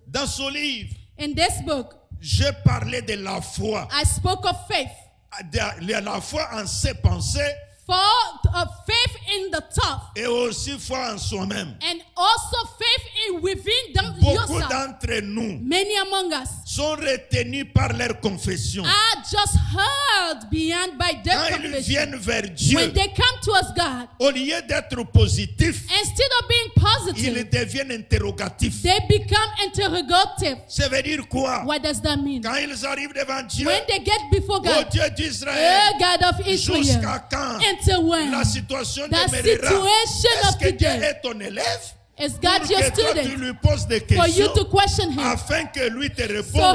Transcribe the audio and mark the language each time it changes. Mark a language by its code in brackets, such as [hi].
[fr] dans ce livre, [en] In this book, [fr] j'ai parlé de la foi. [en] I spoke of faith. [fr] De la foi en ses pensées [en] Faith in the tough. [fr] et aussi foi en soi-même. [en] And also faith in within [fr] Beaucoup [en] yourself. [fr] d'entre nous [en] Many among us [fr] sont retenus par leur confession. [en] Are just held beyond by their [fr] Quand ils [en] confession. [fr] viennent vers Dieu, [en] When they come to us, God, [fr] au lieu d'être positifs, [en] instead of being [fr] ils [en] positive, [fr] deviennent interrogatifs. [en] they become interrogative. [fr] Ça veut dire quoi? [en] What does that mean? [fr] Quand ils arrivent devant Dieu, [en] When they get before oh God, [fr] Dieu d'Israël, [en] God of Israel, [fr] jusqu'à quand [en] until when? [fr] la situation [en] The [fr] demeurera? [en] situation [fr] Est-ce [en] of [fr] que Dieu [en] today. [fr] est ton élève? [en] Is [fr] Pour [en] God your [fr] que toi tu [en] student? [fr] lui poses des [en] For you [fr] questions [en] to question him. [fr] afin que lui te [en] For